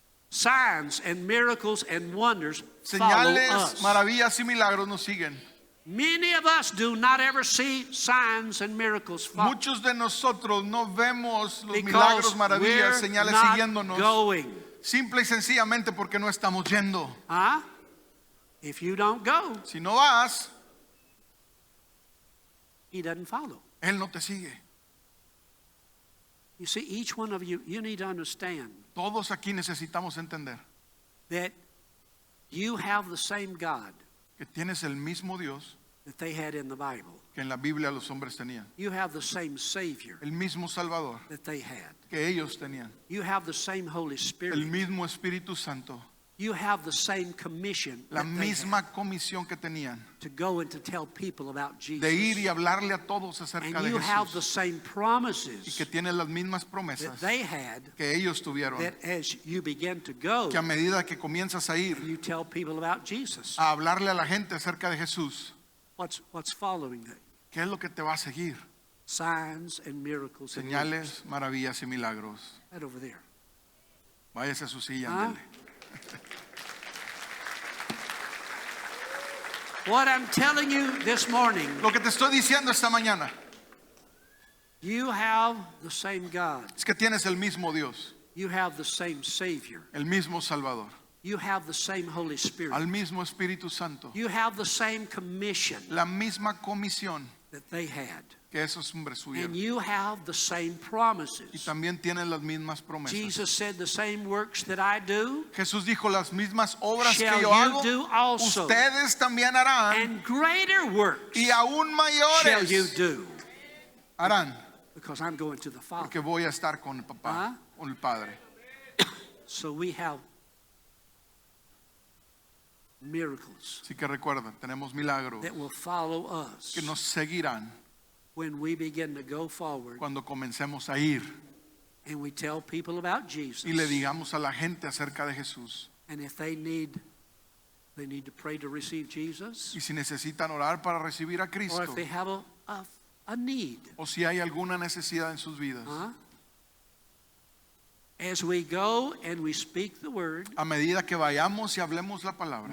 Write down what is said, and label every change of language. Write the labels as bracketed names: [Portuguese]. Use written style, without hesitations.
[English] Signs and miracles and wonders follow [Spanish] Señales, [English] us. [Spanish] maravillas y milagros nos siguen. [English] Many of us do not ever see signs and miracles follow [Spanish] Muchos de nosotros no vemos los [English] because [Spanish] milagros, maravillas, [English] we're [Spanish] señales [English] not [Spanish] siguiéndonos. [English] going. [Spanish] Simple y sencillamente porque no estamos yendo. [English] Huh? If you don't go, [Spanish] Si no vas, [English] he doesn't follow. [Spanish] Él no te sigue. [English] You see, each one of you, you need to understand [Spanish] Todos aquí necesitamos entender [English] that you have the same God [Spanish] que tienes el mismo Dios [English] that they had in the Bible. [Spanish] que en la Biblia los hombres tenían. [English] You have the same Savior [Spanish] El mismo Salvador [English] that they had. [Spanish] que ellos tenían. [English] You have the same Holy [Spanish] El [English] Spirit. [Spanish] mismo Espíritu Santo. [English] You have the same commission [Spanish] La [English] that they had [Spanish] misma comisión que tenían. [English] to go and to tell people about Jesus. [Spanish] De ir y hablarle a todos acerca [English] And [Spanish] de [English] you have the [Spanish] Jesús. [English] same [Spanish] Y [English] promises [Spanish] que tienen las mismas [English] that [Spanish] promesas [English] they had, [Spanish] que ellos tuvieron. [English] that as you begin to go, [Spanish] Que a medida que comienzas a ir [English] you tell people about Jesus. [Spanish] a hablarle a la gente acerca de Jesús, [English] What's following that? [Spanish] ¿qué es lo que te va a seguir? [English] Signs and miracles. and wonders. [Spanish] Señales, maravillas y milagros. [English] Right over there. [Spanish] Váyase a su silla, Ah. ándele. [English] What I'm telling you this morning, [Spanish] Lo que te estoy diciendo esta mañana [English] you have the same God. [Spanish] es que tienes el mismo Dios, [English] You have the same Savior. [Spanish] el mismo Salvador, [English] You have the same Holy Spirit. [Spanish] al mismo Espíritu Santo, [English] You have the same commission [Spanish] la misma comisión [English] that they had. [Spanish] que esos hombres [English] And [Spanish] tuvieron. [English] you have the same [Spanish] Y [English] promises. [Spanish] también tienes las mismas promesas. [English] Jesus said, the same works that I do, [Spanish] Jesús dijo, las mismas obras que [English] shall [Spanish] yo [English] you [Spanish] hago, [English] do also. [Spanish] ustedes también harán, [English] And greater works [Spanish] y aún [English] shall you [Spanish] mayores [English] do. [Spanish] harán, [English] Because I'm going to the Father. [Spanish] porque voy a estar con el papá, con el Padre. [English] So we have miracles [Spanish] Así que recuerda, tenemos milagros [English] that will follow us [Spanish] que nos seguirán [English] when we begin to go forward [Spanish] cuando comencemos a ir [English] and we tell people about Jesus. [Spanish] y le digamos a la gente acerca de Jesús. [English] And if they need to pray to receive Jesus, [Spanish] Y si necesitan orar para recibir a [English] or [Spanish] Cristo, [English] if they have a need. [Spanish] o si hay alguna necesidad en sus vidas, Huh? [English] As we go and we speak the word, [Spanish] A medida que vayamos y hablemos la palabra,